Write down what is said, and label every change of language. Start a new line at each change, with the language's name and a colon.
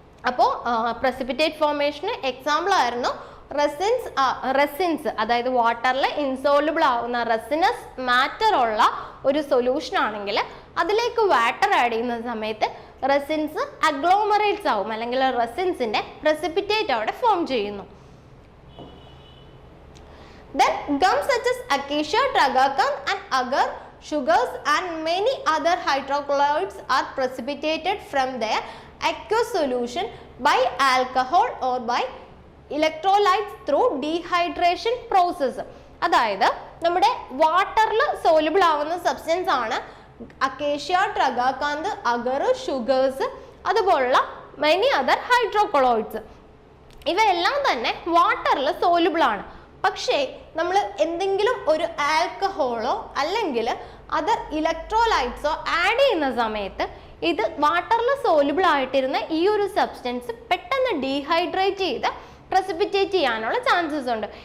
Malayalam: അപ്പോൾ precipitate ഫോർമേഷന് example ആയിരുന്നു resins, അതായത് വാട്ടറിൽ ഇൻസോലുബിൾ ആവുന്ന റെസിനസ് മാറ്റർ ഉള്ള ഒരു സൊല്യൂഷൻ ആണെങ്കിൽ അതിലേക്ക് വാട്ടർ ആഡ് ചെയ്യുന്ന സമയത്ത് റെസിൻസ് അഗ്ലോമറേറ്റ്സ് ആവും, അല്ലെങ്കിൽ റെസിൻസിന്റെ പ്രസിപ്പിറ്റേറ്റ് അവിടെ ഫോം ചെയ്യുന്നു.
English: Then gums such as acacia, tragacanth and agar, sugars and many other hydrocolloids are precipitated from their aqueous solution by alcohol or by electrolytes through dehydration process.
Malayalam: അതായത് നമ്മുടെ വാട്ടറിൽ soluble ആവുന്ന substance ആണ് acacia, ട്രഗാകാന്ത്, അഗർ, sugars, അതുപോലുള്ള many other ഹൈഡ്രോകൊളോയിഡ്സ്. ഇവയെല്ലാം തന്നെ വാട്ടറിൽ soluble ആണ്. പക്ഷേ നമ്മൾ എന്തെങ്കിലും ഒരു ആൽക്കഹോളോ അല്ലെങ്കിൽ അതർ ഇലക്ട്രോലൈറ്റ്സോ ആഡ് ചെയ്യുന്ന സമയത്ത് ഇത് വാട്ടറിൽ സോലുബിൾ ആയിട്ടിരുന്ന ഈ ഒരു സബ്സ്റ്റൻസ് പെട്ടെന്ന് ഡീഹൈഡ്രേറ്റ് ചെയ്ത് പ്രസിപ്പിറ്റേറ്റ് ചെയ്യാനുള്ള ചാൻസസ് ഉണ്ട്.